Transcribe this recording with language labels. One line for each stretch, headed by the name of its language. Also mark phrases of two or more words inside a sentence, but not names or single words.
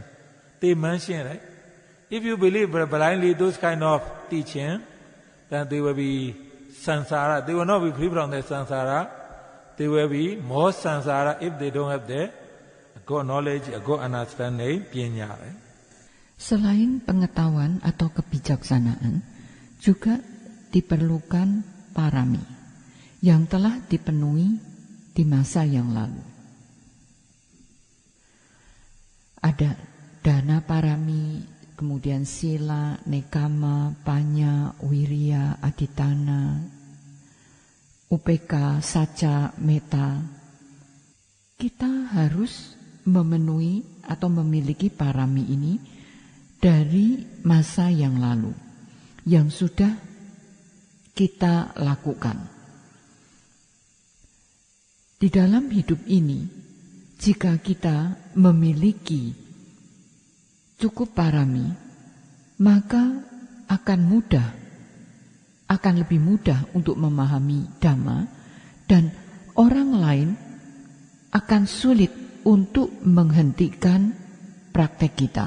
English: They mention, right? If you believe blindly those kind of teaching, then they will be samsara. They will not be free from the samsara. They will be more samsara if they don't have the good knowledge, good understanding, panya, right?
Indonesian: Selain pengetahuan atau kebijaksanaan, juga diperlukan parami yang telah dipenuhi di masa yang lalu. Ada
Pali: dana parami,
Indonesian: kemudian
Pali: sila, nekama, panya, wirya, aditana, upeka, saca,
Indonesian: meta. Kita harus memenuhi atau memiliki parami ini dari masa yang lalu, yang sudah kita lakukan. Di dalam hidup ini, jika kita memiliki cukup parami, maka akan lebih mudah untuk memahami Dhamma, dan orang lain akan sulit untuk menghentikan praktek kita.